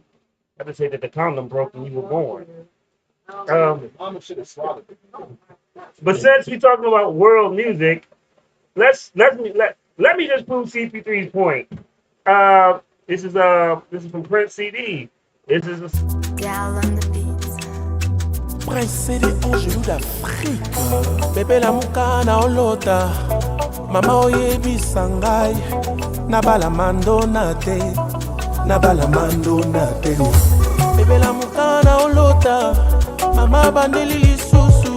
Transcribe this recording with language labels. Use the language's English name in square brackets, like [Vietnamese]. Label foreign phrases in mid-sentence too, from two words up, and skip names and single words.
[English] I just say that the condom broke when you were born. Mama should have swallowed it. But since we're talking about world music, let me just prove CP3's point. This is from Prince CD. This is Prince CD Angelou d'Afrique. [Lingala] Bébé la mukana olota. Mama oyebisa ngai. Nabala mando na te. Nabala mando na te. Bébé la mukana olota. Mama bandeli lisusu.